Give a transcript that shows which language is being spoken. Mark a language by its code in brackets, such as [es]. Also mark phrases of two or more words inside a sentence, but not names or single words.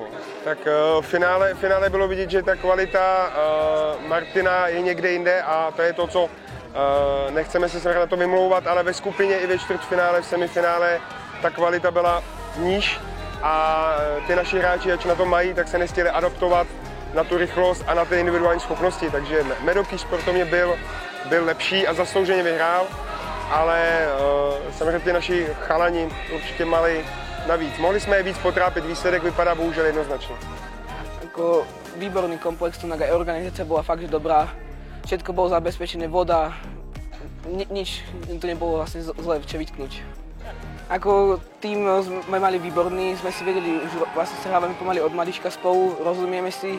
[cs] Tak v finále bylo vidět, že ta kvalita Martina je někde jinde a to je to, co nechceme se na to vymlouvat, ale ve skupině i ve čtvrtfinále, v semifinále ta kvalita byla níž a ty naši hráči, ať na to mají, tak se nechtěli adaptovat na tu rychlost a na ty individuální schopnosti, takže Medoký sportovně byl lepší a zaslouženě vyhrál, ale samozřejmě ty naši chalani určitě mali navíc. Mohli jsme je víc potrápit, výsledek vypadá bohužel jednoznačně. [sk] Ako výborný komplex, tu aj organizácia bola fakt, že dobrá. Všetko bolo zabezpečené, voda, nič to nebolo vlastne zle čo vytknúť. Ako tým sme mali výborný, sme si vedeli, že vlastne sa hrávame pomaly od malička spolu, rozumieme si.